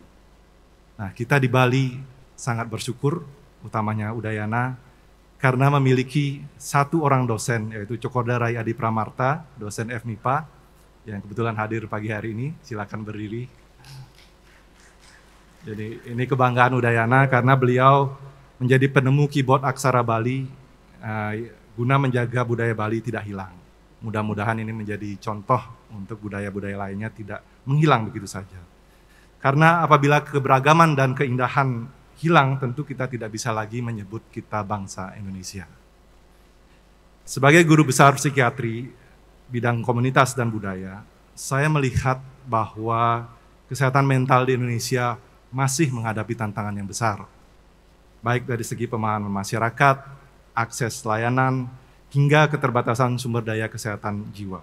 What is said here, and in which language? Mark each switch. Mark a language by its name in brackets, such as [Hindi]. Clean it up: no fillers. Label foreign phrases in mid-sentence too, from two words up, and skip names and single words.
[Indonesian] Nah, kita di Bali sangat bersyukur, utamanya Udayana, karena memiliki satu orang dosen, yaitu Cokorda Rai Adi Pramarta, dosen FMIPA, yang kebetulan hadir pagi hari ini. Silakan berdiri. Jadi ini kebanggaan Udayana karena beliau menjadi penemu keyboard aksara Bali guna menjaga budaya Bali tidak hilang. Mudah-mudahan ini menjadi contoh untuk budaya-budaya lainnya tidak menghilang begitu saja. Karena apabila keberagaman dan keindahan hilang, tentu kita tidak bisa lagi menyebut kita bangsa Indonesia. Sebagai guru besar psikiatri bidang komunitas dan budaya, saya melihat bahwa kesehatan mental di Indonesia masih menghadapi tantangan yang besar, baik dari segi pemahaman masyarakat, akses layanan, hingga keterbatasan sumber daya kesehatan jiwa.